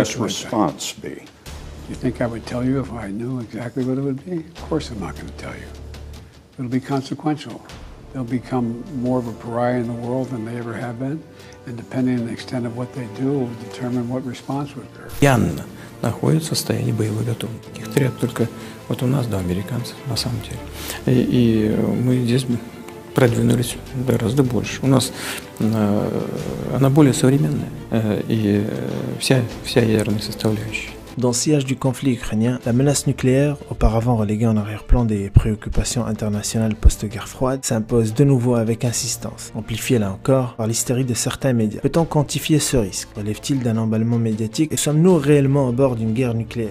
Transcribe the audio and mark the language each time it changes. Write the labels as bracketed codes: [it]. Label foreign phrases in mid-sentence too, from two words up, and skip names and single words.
[en] U.S. speculate that. response be? You think I would tell you if I knew exactly what it would be? Of course I'm not going to tell you. It'll be consequential. They'll become more of a pariah in the world than they ever have been, and depending on the extent of what they do will determine what response would occur. [ru] Постоянно находится в состоянии боевой готовности. Их требует только вот у нас, до американцев, на самом деле. И мы здесь продвинулись гораздо больше. У нас она более современная и вся ядерная составляющая. [fr] Dans le sillage du conflit ukrainien, la menace nucléaire, auparavant reléguée en arrière-plan des préoccupations internationales post-guerre froide, s'impose de nouveau avec insistance, amplifiée là encore par l'hystérie de certains médias. Peut-on quantifier ce risque? Relève-t-il d'un emballement médiatique? Et sommes-nous réellement au bord d'une guerre nucléaire?